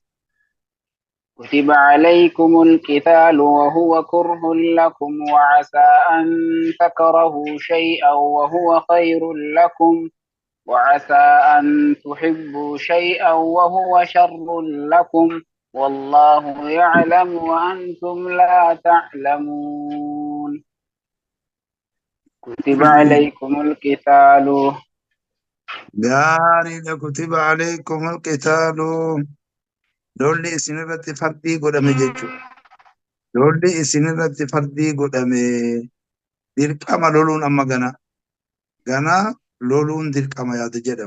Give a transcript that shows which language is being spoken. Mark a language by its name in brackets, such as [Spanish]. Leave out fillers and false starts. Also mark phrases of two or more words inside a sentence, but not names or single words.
[Arabic] كتب عليكم القتال وهو كره لكم وعسى أن تكرهوا شيئا وهو خير لكم وعسى أن تحبوا شيئا وهو شر لكم والله يعلم وأنتم لا تعلمون. كتب عليكم القتال. [Oromo] gaarii [Arabic] كتب عليكم القتال [Oromo] lolli isinirratti fardii godhame jechuudha. Lolli isinirratti fardii godhame dirqama loluun amma ganaa loluun dirqama yaada jedhamu.